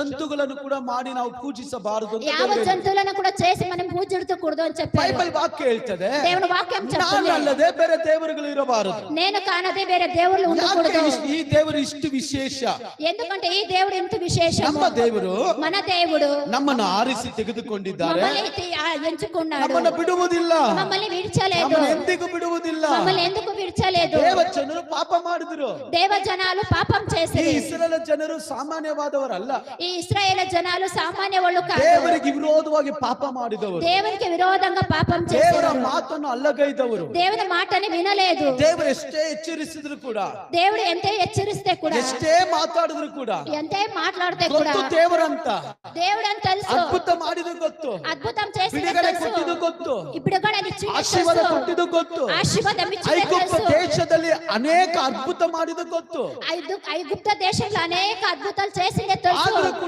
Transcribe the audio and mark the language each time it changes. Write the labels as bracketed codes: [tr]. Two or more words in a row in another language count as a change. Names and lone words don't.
[kn] ಜಂತುಗಳನ್ನು ಕೂಡ ಮಾಡಿ ನಾವು ಪೂಜಿಸಬಾರದು ಅಂತ ಯಾವ ದೇವರು [te] ಜಂతువులను కూడా చేసి మనం పూజించకూడదు అని చెప్పారు. [kn] ಬೈಬಲ್ ವಾಕ್ಯ ಹೇಳ್ತದೆ, [te] దేవుని వాక్యం [kn] ನಾನು [te] చెప్తుంది, [kn] ಅಲ್ಲದೆ ಬೇರೆ ದೇವರುಗಳು ಇರಬಾರದು. [te] నేను కానదే వేరే దేవుళ్ళు ఉండకూడదు. [kn] ಈ ದೇವರು ಇಷ್ಟು ವಿಶೇಷ, [te] ఎందుకంటే ఈ దేవుడు ఎంత విశేషం. [kn] ನಮ್ಮ ದೇವರು [te] మన దేవుడు [kn] ನಮ್ಮನ್ನು ಆರಿಸಿ ತೆಗೆದುಕೊಂಡಿದ್ದಾರೆ, [te] మమ్మల్ని ఎంచుకున్నాడు, [kn] ನಮ್ಮನ್ನು ಬಿಡುವುದಿಲ್ಲ, [te] మమ్మల్ని విడిచలేదు, [kn] ನಮ್ಮನ್ನು ಎಂದಿಗೂ ಬಿಡುವುದಿಲ್ಲ. [te] మమ్మల్ని ఎందుకు విడిచలేదు. [kn] ದೇವಜನರು ಪಾಪ ಮಾಡಿದ್ರು. [te] దేవజనాలు పాపం [kn] ಈ [te] చేశారు. [kn] ಇಸ್ರಾಯೇಲ್ ಜನರು ಸಾಮಾನ್ಯವಾದವರಲ್ಲ, [te] ఈ ఇశ్రాయేలు జనాలు సామాన్య వాళ్ళు కాదు, [kn] ದೇವರಿಗೆ ವಿರೋಧವಾಗಿ ಪಾಪ ಮಾಡಿದವರು, [te] దేవునికి విరోధంగా పాపం [kn] ದೇವರ [te] చేశారు, [kn] ಮಾತನ್ನು ಅಲ್ಲಗೈದವರು. [te] దేవుని మాటని వినలేదు. [kn] ದೇವರು ಎಷ್ಟೇ ಎಚ್ಚರಿಸಿದ್ರು ಕೂಡ, [te] దేవుడు ఎంతే హెచ్చరిస్తే కూడా, [kn] ಎಷ್ಟೇ ಮಾತಾಡಿದ್ರು ಕೂಡ, [te] ఎంతే మాట్లాడితే కూడా, [kn] ಗೊತ್ತು ದೇವರಂತ, [te] దేవుడు అని తెలుసు, [kn] ಅದ್ಭುತ ಮಾಡಿದ್ದು ಗೊತ್ತು, [te] అద్భుతం చేసింది [kn] ಬಿಡುಗಡೆ [te] తెలుసు, [kn] ಕೊಟ್ಟಿದ್ದು ಗೊತ್ತು, [te] ఇప్పుడు కూడా అది [kn] ಆಶೀರ್ವಾದ ಕೊಟ್ಟಿದ್ದು ಗೊತ್ತು, [te] ఆశీర్వాదం ఇచ్చింది [kn] ಐಗುಪ್ತ [te] తెలుసు, [kn] ದೇಶದಲ್ಲಿ ಅನೇಕ ಅದ್ಭುತ ಮಾಡಿದ್ದು ಗೊತ್ತು. [te] ఐగుప్త దేశంలో అనేక అద్భుతాలు చేసిందే తెలుసు. [kn] ಆದರೂ ಕೂಡ